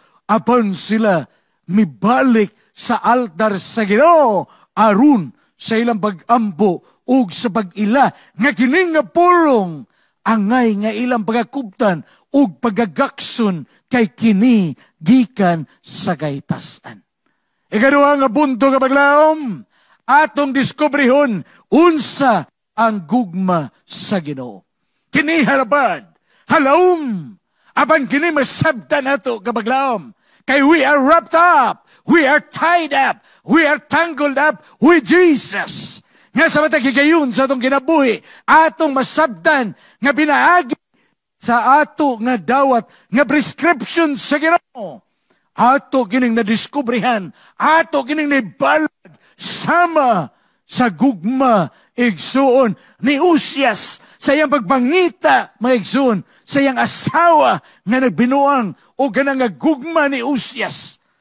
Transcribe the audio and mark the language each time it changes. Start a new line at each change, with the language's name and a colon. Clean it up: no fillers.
Cebuano: upon sila mibalik sa altar sa Ginoo aron sa ilang pag-ampo ug sa pag-ila nga kini nga pulong angay nga ilang pagakuptan ug pagagakson kay kini gikan sa kaytasan. Ikaduha nga punto kabaglaom, atong diskubrihon unsa ang gugma sa Ginoo. Kini harapad, halawom, apan kini masabtan nato kabaglaom, kay
English: we are wrapped up, we are tied up, we are tangled up with Jesus.
Cebuano: Nga sa matagikayon sa atong kinabuhi, atong masabtan nga pinaagi sa ato nga dawat, nga prescription sa Ginoo. Ato kining nadiskubrihan, ato kining naibalag, sama sa gugma igsuon ni Uzias sa iyang pagpangita, mga igsuon, sa iyang asawa nga nagbinuang o gana nga gugma ni Uzias.